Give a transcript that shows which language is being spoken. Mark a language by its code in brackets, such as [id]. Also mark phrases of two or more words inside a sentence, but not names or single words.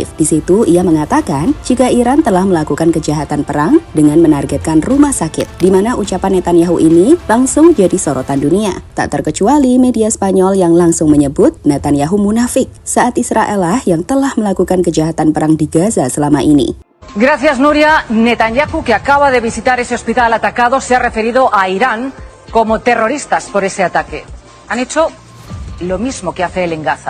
[id] Di situ ia mengatakan jika Iran telah melakukan kejahatan perang dengan menargetkan rumah sakit, di mana ucapan Netanyahu ini langsung jadi sorotan dunia. Tak terkecuali media Spanyol yang langsung menyebut Netanyahu munafik saat Israel lah yang telah melakukan kejahatan perang di Gaza selama ini. [es] Gracias, Nuria. Netanyahu, que acaba de visitar ese hospital atacado, se ha referido a Irán como terroristas por ese ataque. Han hecho lo mismo que hace él en Gaza.